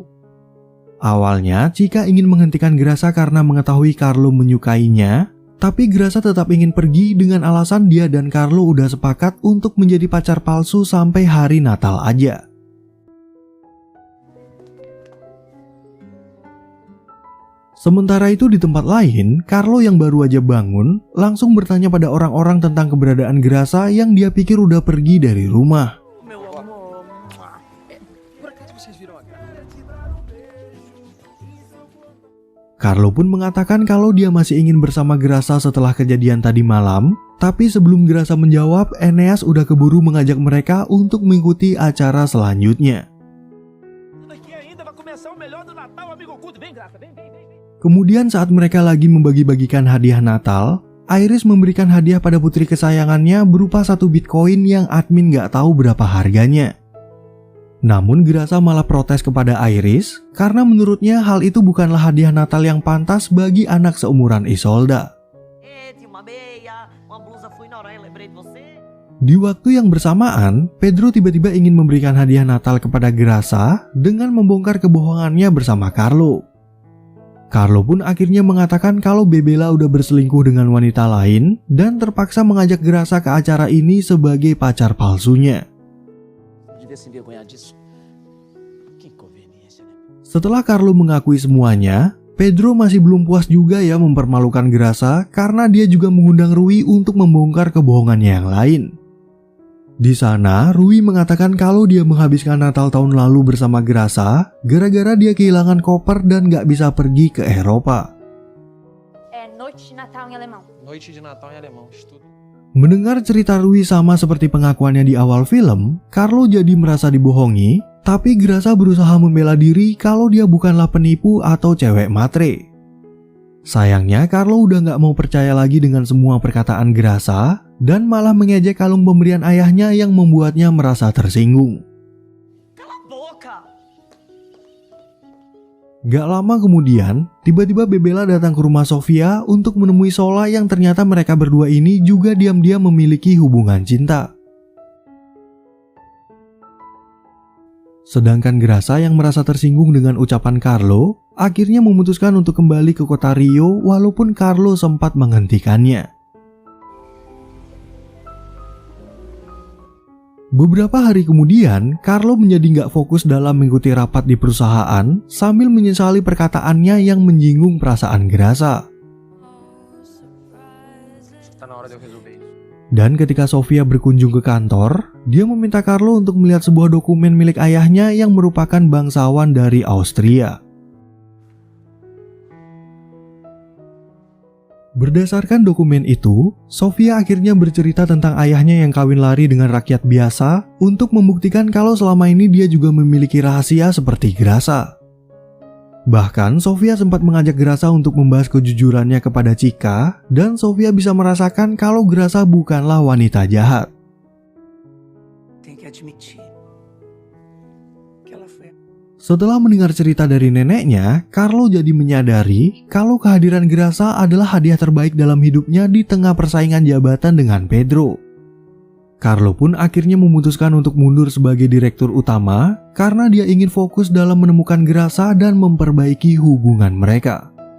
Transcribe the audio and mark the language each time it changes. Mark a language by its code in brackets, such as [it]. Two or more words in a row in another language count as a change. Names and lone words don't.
[id] Awalnya, Chica ingin menghentikan Grasa karena mengetahui Carlo menyukainya, tapi Grasa tetap ingin pergi dengan alasan dia dan Carlo udah sepakat untuk menjadi pacar palsu sampai hari Natal aja. Sementara itu di tempat lain, Carlo yang baru aja bangun langsung bertanya pada orang-orang tentang keberadaan Grasa yang dia pikir udah pergi dari rumah. [pt] Meu amor. Por acaso vocês viram a grana? [id] Carlo pun mengatakan kalau dia masih ingin bersama Grasa setelah kejadian tadi malam, tapi sebelum Grasa menjawab, Eneas udah keburu mengajak mereka untuk mengikuti acara selanjutnya. [pt] Aqui ainda vai começar o melhor do Natal, amigo oculto. Vem, Graça, vem. [id] Kemudian saat mereka lagi membagi-bagikan hadiah Natal, Iris memberikan hadiah pada putri kesayangannya berupa 1 Bitcoin yang admin gak tahu berapa harganya. Namun Grasa malah protes kepada Iris karena menurutnya hal itu bukanlah hadiah Natal yang pantas bagi anak seumuran Isolda. [pt] Tinha uma meia, uma blusa, fui na hora, lembrei de você. [id] Di waktu yang bersamaan, Pedro tiba-tiba ingin memberikan hadiah Natal kepada Grasa dengan membongkar kebohongannya bersama Carlo. Carlo pun akhirnya mengatakan kalau Bebela udah berselingkuh dengan wanita lain dan terpaksa mengajak Grasa ke acara ini sebagai pacar palsunya. Setelah Carlo mengakui semuanya, Pedro masih belum puas juga ya mempermalukan Grasa karena dia juga mengundang Rui untuk membongkar kebohongannya yang lain. Di sana, Rui mengatakan kalau dia menghabiskan Natal tahun lalu bersama Grasa gara-gara dia kehilangan koper dan gak bisa pergi ke Eropa. [pt] Noite de Natal em alemão. Noite de Natal em alemão, estudo. [id] Mendengar cerita Rui sama seperti pengakuannya di awal film, Carlo jadi merasa dibohongi, tapi Grasa berusaha membela diri kalau dia bukanlah penipu atau cewek matre. Sayangnya, Carlo udah gak mau percaya lagi dengan semua perkataan Grasa dan malah mengejek kalung pemberian ayahnya yang membuatnya merasa tersinggung. [pt] Cala a boca! [id] Gak lama kemudian, tiba-tiba Bebela datang ke rumah Sofia untuk menemui Sola yang ternyata mereka berdua ini juga diam-diam memiliki hubungan cinta. Sedangkan Grasa yang merasa tersinggung dengan ucapan Carlo, akhirnya memutuskan untuk kembali ke kota Rio walaupun Carlo sempat menghentikannya. Beberapa hari kemudian, Carlo menjadi nggak fokus dalam mengikuti rapat di perusahaan sambil menyesali perkataannya yang menyinggung perasaan Grasa. [pt] Tá na hora de eu resolver isso. [id] Dan ketika Sofia berkunjung ke kantor, dia meminta Carlo untuk melihat sebuah dokumen milik ayahnya yang merupakan bangsawan dari Austria. Berdasarkan dokumen itu, Sofia akhirnya bercerita tentang ayahnya yang kawin lari dengan rakyat biasa untuk membuktikan kalau selama ini dia juga memiliki rahasia seperti Grasa. Bahkan Sofia sempat mengajak Grasa untuk membahas kejujurannya kepada Chika, dan Sofia bisa merasakan kalau Grasa bukanlah wanita jahat. [pt] Tem que admitir que ela foi. [id] Setelah mendengar cerita dari neneknya, Carlo jadi menyadari kalau kehadiran Grasa adalah hadiah terbaik dalam hidupnya di tengah persaingan jabatan dengan Pedro. Carlo pun akhirnya memutuskan untuk mundur sebagai direktur utama karena dia ingin fokus dalam menemukan Grasa dan memperbaiki hubungan mereka.